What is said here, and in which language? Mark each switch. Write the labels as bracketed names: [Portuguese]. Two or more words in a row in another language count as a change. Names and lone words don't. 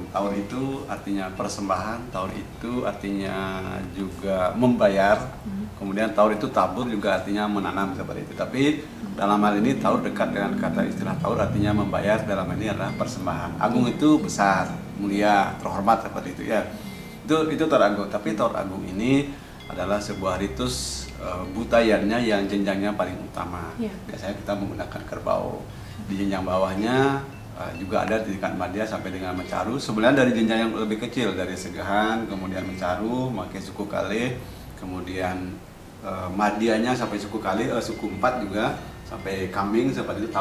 [Indonesian] Taur itu artinya persembahan, taur itu artinya juga membayar. Kemudian taur itu tabur juga artinya menanam seperti itu. Tapi dalam hal ini taur dekat dengan kata istilah taur artinya membayar, dalam hal ini adalah persembahan. Agung itu besar, mulia, terhormat seperti itu ya. Itu taur agung. Tapi taur agung ini adalah sebuah ritus butayannya yang jenjangnya paling utama. Biasanya kita menggunakan kerbau. Di jenjang bawahnya juga ada di tingkat madya sampai dengan mencaru. Sebenarnya dari jenjang yang lebih kecil, dari segahan, kemudian mencaru, pakai [Balinese] suku kalih, [Indonesian] kemudian madyanya sampai [Balinese] suku kalih, [Indonesian] suku 4 juga sampai kambing, seperti itu.